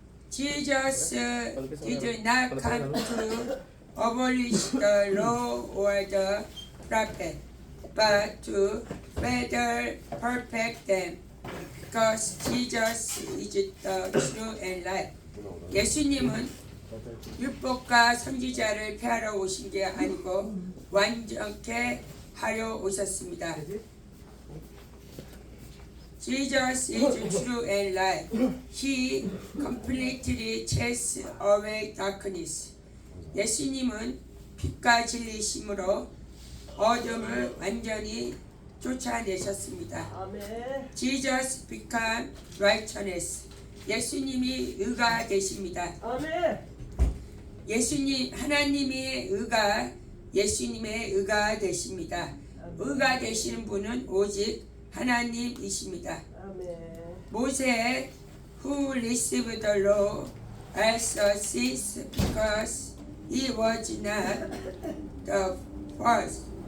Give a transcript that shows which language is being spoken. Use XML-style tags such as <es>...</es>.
<en>Jesus did not come to abolish the law or the prophet, but to further perfect them, because Jesus is the true and life.</en> <ko>예수님은 율법과 선지자를 폐하러 오신 게 아니고 완전케 하려 오셨습니다.</ko> <en>Jesus is true and life. He completely chased away darkness.</en> <ko>예수님은 빛과 진리심으로 어둠을 완전히 쫓아내셨습니다. 아멘.</ko> <en>Jesus became righteousness.</en> <ko>예수님이 의가 되십니다. 아멘. 예수님, 하나님의 의가 예수님의 의가 되십니다. 의가 되시는 분은 오직 하나님이십니다. 아멘.</ko> <en>모세 who received the law as a seed because he was not the first.</en>